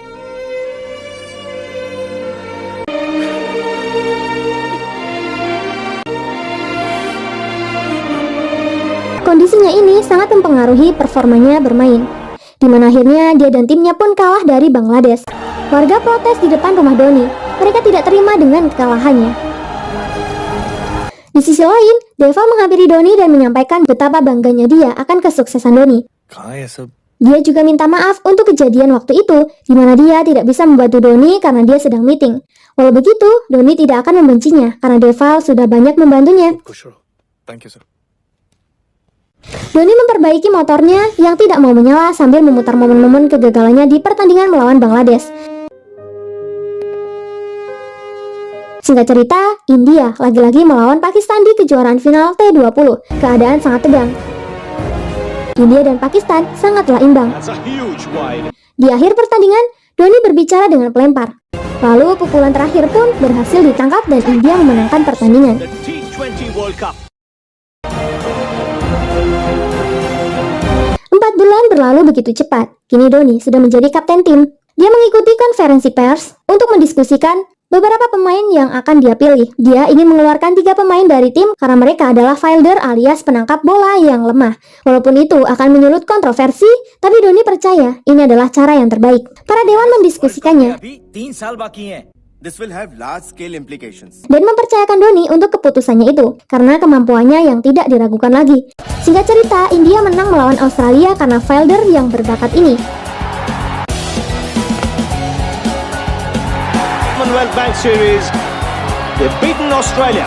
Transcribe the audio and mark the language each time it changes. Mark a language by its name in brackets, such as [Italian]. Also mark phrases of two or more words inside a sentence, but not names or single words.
[Indonesian] Kondisinya ini sangat mempengaruhi performanya bermain, di mana akhirnya dia dan timnya pun kalah dari Bangladesh. Warga protes di depan rumah Dhoni. Mereka tidak terima dengan kekalahannya. Di sisi lain, Deva menghampiri Dhoni dan menyampaikan betapa bangganya dia akan kesuksesan Dhoni. [Hindi] कहाँ है सब? [Indonesian] Dia juga minta maaf untuk kejadian waktu itu, di mana dia tidak bisa membantu Dhoni karena dia sedang meeting. Walau begitu, Dhoni tidak akan membencinya karena Deva sudah banyak membantunya. [Hindi] खुश रहो. [English] Thank you sir. [Indonesian] Dhoni memperbaiki motornya yang tidak mau menyala sambil memutar momen-momen kegagalannya di pertandingan melawan Bangladesh. Singkat cerita, India lagi-lagi melawan Pakistan di kejuaraan final T20. Keadaan sangat tegang. India dan Pakistan sangatlah imbang. [English] That's a huge wide. [Indonesian] Di akhir pertandingan, Dhoni berbicara dengan pelempar. Lalu pukulan terakhir pun berhasil ditangkap dan India memenangkan pertandingan. [English] The T20 World Cup. [Indonesian] 4 bulan berlalu begitu cepat. Kini Dhoni sudah menjadi kapten tim. Dia mengikuti konferensi pers untuk mendiskusikan beberapa pemain yang akan dia pilih. Dia ingin mengeluarkan 3 pemain dari tim karena mereka adalah fielder alias penangkap bola yang lemah. Walaupun itu akan menyulut kontroversi, tapi Dhoni percaya ini adalah cara yang terbaik. Para dewan mendiskusikannya [Hindi] अभी 3 साल बाकी हैं. [English] This will have large scale implications. [Indonesian] dan mempercayakan Dhoni untuk keputusannya itu karena kemampuannya yang tidak diragukan lagi. Singkat cerita, India menang melawan Australia karena fielder yang berbakat ini. [English] Commonwealth Bank Series They've beaten Australia.